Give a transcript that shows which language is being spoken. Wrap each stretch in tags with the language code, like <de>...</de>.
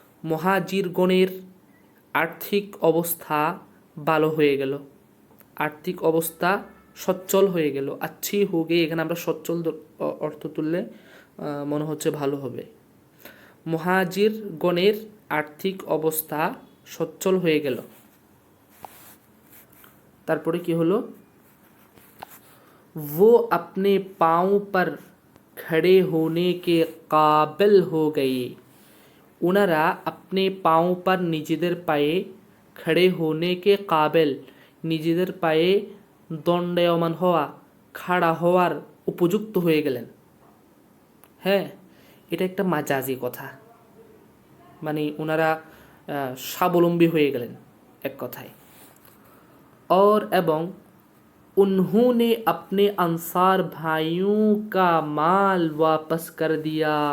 <bn>মুহাজিরগণের আর্থিক অবস্থা ভালো হয়ে গেল, আর্থিক অবস্থা সচ্ছল হয়ে গেল।</bn> <ur>अच्छी हो गई</ur> <bn>এখানে আমরা সচ্ছল অর্থ তুললে মনে হচ্ছে ভালো হবে। মুহাজিরগণের আর্থিক অবস্থা সচ্ছল হয়ে গেল। তারপরে কি হলো,</bn> <ur>वो अपने पाँव पर खड़े होने के काबिल हो गए। उनारा अपने पाँव पर</ur> <bn>নিজেদের পায়ে</bn> <ur>खड़े होने के काबिल,</ur> <bn>নিজেদের পায়ে দণ্ডায়মান হওয়া, খাড়া হওয়ার উপযুক্ত হয়ে গেলেন। হ্যাঁ, এটা একটা মাজাজি কথা, মানে ওনারা স্বাবলম্বী হয়ে গেলেন এক কথায়।</bn> <ur>और</ur> <bn>এবং</bn> <ur>उन्होंने अपने अंसार भाइयों का माल वापस कर दिया।</ur>